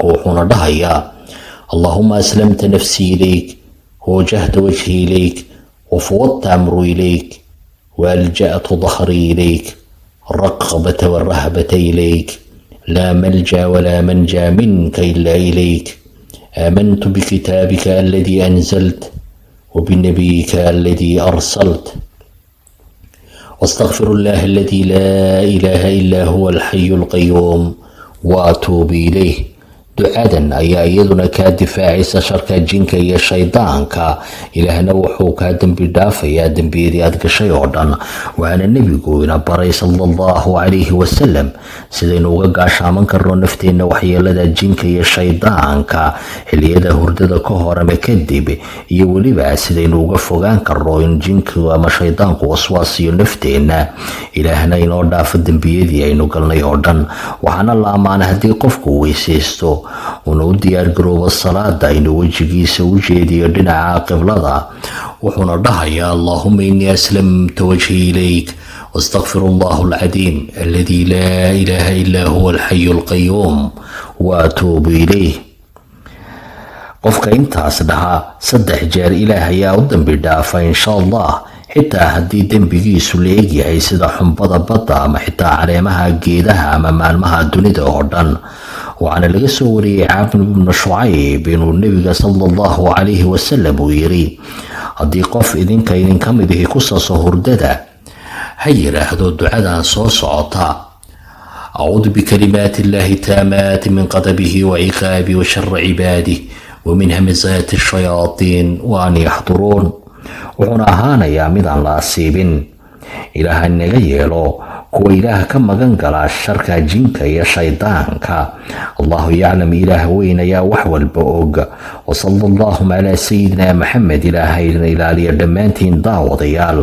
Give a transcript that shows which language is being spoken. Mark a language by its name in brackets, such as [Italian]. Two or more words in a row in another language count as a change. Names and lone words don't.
[Somali] wuxuuna dhahayaa [Arabic] اللهم أسلمت نفسي إليك ووجهت وجهي إليك وفوضت أمري إليك وألجأت ظهري إليك رغبة ورهبة إليك لا ملجأ ولا منجا منك إلا إليك آمنت بكتابك الذي أنزلت وبنبيك الذي أرسلت واستغفر الله الذي لا إله إلا هو الحي القيوم وأتوب إليه. [Somali] ducadan ayaa iyaduna kaa difaacaysa sharka jinka iyo shaydaanka. ilaahna wuxuu kaa dembi dhaafayaa dembiyadii aad gashay oo dhan. waxaana nebigu ina baray [Arabic] صلى الله عليه وسلم [Somali] sidaynu uga gaashaaman karno nafteenna waxyeelada jinka iyo shaydaanka xilliyada hurdada ka hor ama kadib, iyo weliba sidaynu uga fogaan karno in jinku ama shaydaanku waswaasiyo nafteenna. ilaahna inoo dhaafo dembiyadii aynu galnay oo dhan. waxaana la ammaana haddii qofku weysaysto una u diyaargaroobo salaada inuu wejigiisa u jeediyo dhinaca qiblada, wuxuuna dhahayaa [Arabic] اللهم إني أسلمت وجهي إليك واستغفر الله العظيم الذي لا إله إلا هو الحي القيوم وأتوب إليه. [Somali] qofka intaas dhahaa 3 jeer ilaah ayaa u dambi dhaafa [Arabic] إن شاء الله, [Somali] xitaa haddii dembigiisu la egyahay sida xumbada badda ama xitaa caleemaha geedaha ama maalmaha dunida oo dhan. waxaana laga soo wariyey caabin ibnu shucayb inuu nebiga [Arabic] صلى الله عليه وسلم [Somali] uu yiri, haddii qof idinka mid ihi ku saaso hurdada, ha yiraahdo ducadan soo socota: [Arabic] أعوذ بكلمات الله التامات من غضبه وعقابه وشر عباده ومن همزات الشياطين وأن يحضرون. [Somali] wuxuuna ahaanayaa midaan la asiibin. ilaaha naga yeelo kuwa ilaah ka magan gala sharka jinka iyo shaydaanka. [Arabic] الله أعلم, [Somali] ilaah weyn ayaa wax walba og. [Arabic] وصلى الله على سيدنا محمد. [Somali] ilaahayna ilaaliya dhammaantiin daawadayaal.